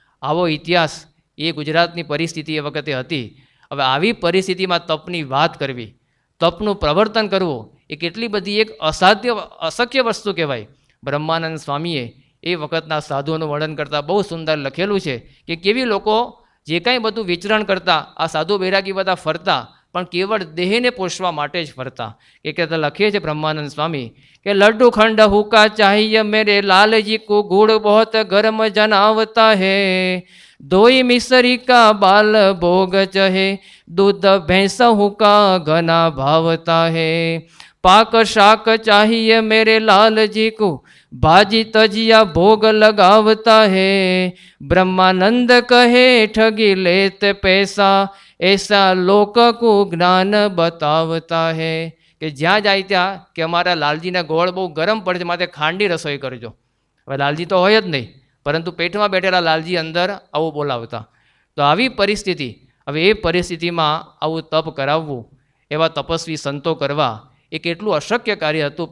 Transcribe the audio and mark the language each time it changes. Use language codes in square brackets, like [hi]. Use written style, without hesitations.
[gu] આવો ઇતિહાસ એ ગુજરાતની પરિસ્થિતિ એ વખતે હતી. હવે આવી પરિસ્થિતિમાં તપની વાત કરવી, તપનું પ્રવર્તન કરવું એ કેટલી બધી એક અશક્ય વસ્તુ કહેવાય. બ્રહ્માનંદ સ્વામીએ એ વખતના સાધુઓનું વર્ણન કરતાં બહુ સુંદર લખેલું છે કે કેવી લોકો જે કાંઈ બધું વિચરણ કરતા, આ સાધુ બૈરાગી બધા ફરતા, પણ કેવળ દેહને પોષવા માટે જ ફરતા. એ કહેતા લખીએ છે બ્રહ્માનંદ સ્વામી કે [hi] લડ્ડુ ખંડ હુકા ચાહિય મેરે લાલજી કો ગુડ બહોત ગરમ જનાવતા હૈ, ધોઈ મિસરી કા બાલ ભોગ ચહે, दूध भैंस हुका घना भावता है, पाक शाक चाहिए मेरे लाल जी को, भाजी तजिया भोग लगावता है, ब्रह्मानंद कहे ठगी लेते पैसा, ऐसा लोक को ज्ञान बतावता है. [gu] કે જ્યાં જાય ત્યાં કે અમારા લાલજીના ગોળ બહુ ગરમ પડે છે, માટે ખાંડી રસોઈ કરજો. હવે લાલજી તો હોય જ નહીં, પરંતુ પેટમાં બેઠેલા લાલજી અંદર આવું બોલાવતા. તો આવી પરિસ્થિતિ, હવે એ પરિસ્થિતિમાં આવું તપ કરાવવું, એવા તપસ્વી સંતો કરવા એ કેટલું અશક્ય કાર્ય હતું.